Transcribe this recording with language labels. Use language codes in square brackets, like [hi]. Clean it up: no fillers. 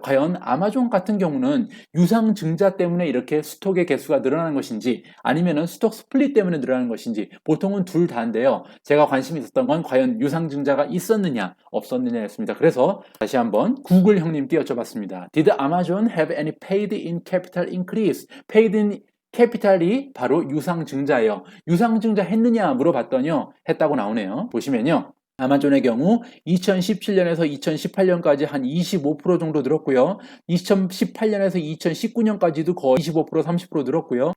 [ko] 과연 아마존 같은 경우는 유상증자 때문에 이렇게 스톡의 개수가 늘어나는 것인지 아니면은 스톡 스플릿 때문에 늘어나는 것인지, 보통은 둘 다인데요. 제가 관심이 있었던 건 과연 유상증자가 있었느냐 없었느냐였습니다. 그래서 다시 한번 구글 형님께 여쭤봤습니다. [en] Did Amazon have any paid in capital increase? paid in capital [ko] 이 바로 유상증자예요. 유상증자 했느냐 물어봤더니요, 했다고 나오네요. 보시면요, 아마존의 경우 2017년에서 2018년까지 한 25% 정도 늘었고요. 2018년에서 2019년까지도 거의 25%, 30% 늘었고요.